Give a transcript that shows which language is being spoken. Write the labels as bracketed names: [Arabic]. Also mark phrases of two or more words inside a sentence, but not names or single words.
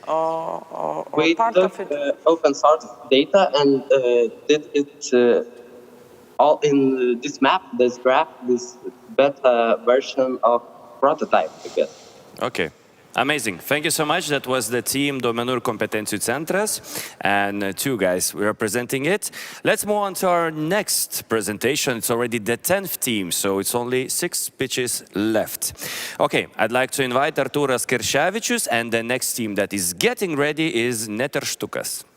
[English] Or we part took of it? open source data and did it all in this map, this graph, this beta version of prototype, I guess. Okay. Amazing. Thank you so much. That was the team Duomenų ir kompetencijų centras, and 2 guys were representing it. Let's move on to our next presentation. It's already the 10th team, so it's only 6 pitches left. Okay, I'd like to invite Artūras Kerševičius, and the next team that is getting ready is Neterštukas.